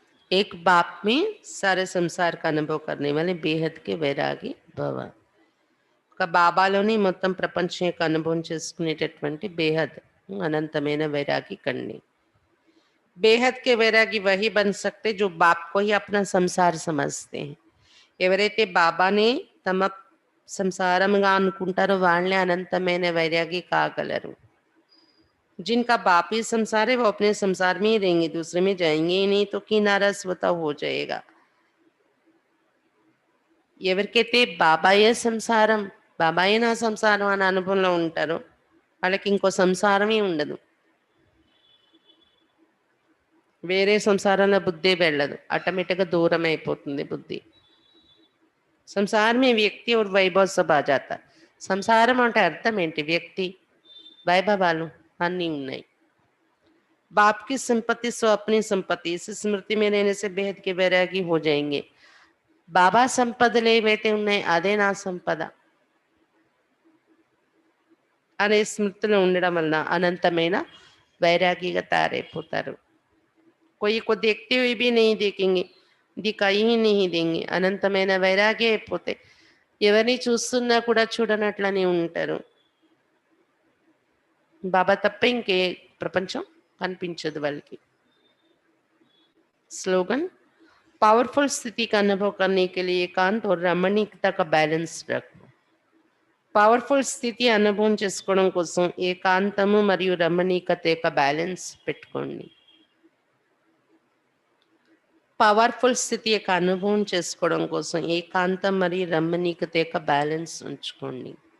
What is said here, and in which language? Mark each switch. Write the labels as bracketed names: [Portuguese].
[Hindi] एक बाप में सारे संसार का अनुभव करने वाले बेहद के वैरागी भव, [Telugu] ఒక బాబాలోని మొత్తం ప్రపంచం యొక్క అనుభవం చేసుకునేటటువంటి బేహద్ అనంతమైన వైరాగి కండి. [Hindi] बेहद के वैरागी वही बन सकते जो बाप को ही अपना संसार समझते हैं। [Telugu] ఎవరైతే బాబాని తమ సంసారంగా అనుకుంటారో వాళ్ళే అనంతమైన వైరాగి కాగలరు. [Hindi] जिनका बाप ही संसार है वो अपने संसार में ही रहेंगे, दूसरे में जाएंगे ही नहीं, तो किनारा स्वतः हो जाएगा. [Telugu] ఎవరికైతే బాబాయే సంసారం, బాబాయే నా సంసారం అనే అనుభవంలో ఉంటారో వాళ్ళకి ఇంకో సంసారమే ఉండదు. వేరే సంసారంలో బుద్ధి వెళ్ళదు, ఆటోమేటిక్గా దూరం అయిపోతుంది బుద్ధి. సంసారమే వ్యక్తి [Hindi] और वैभव सब आ जाता. [Telugu] సంసారం అంటే అర్థం ఏంటి? వ్యక్తి, వైభవాలు అన్నీ ఉన్నాయి. [Hindi] बाप की संपत्ति सो अपनी संपत्ति, इस स्मृति में रहने से बेहद के वैरागी हो जाएंगे. [Telugu] బాబా సంపదలు ఏవైతే ఉన్నాయి అదే నా సంపద అనే స్మృతిలో ఉండడం వలన అనంతమైన వైరాగిగా తయారైపోతారు. [Hindi] कोई को देखते हुए भी नहीं देखेंगे, दिखाई ही नहीं देंगे, [Telugu] అనంతమైన వైరాగి అయిపోతే ఎవరిని చూస్తున్నా కూడా చూడనట్లనే ఉంటారు. బాబా తప్ప ఇంకే ప్రపంచం కనిపించదు వాళ్ళకి. [Hindi] स्लोगन, पावरफुल स्थिति का अनुभव करने के लिए एकांत और रमणीकता का बैलेंस रखो. [Telugu] పవర్ఫుల్ స్థితి అనుభవం చేసుకోవడం కోసం ఏకాంతము మరియు రమణీకత యొక్క బ్యాలెన్స్ పెట్టుకోండి. పవర్ఫుల్ స్థితి యొక్క అనుభవం చేసుకోవడం కోసం ఏకాంతం మరియు రమణీకత యొక్క బ్యాలెన్స్ ఉంచుకోండి.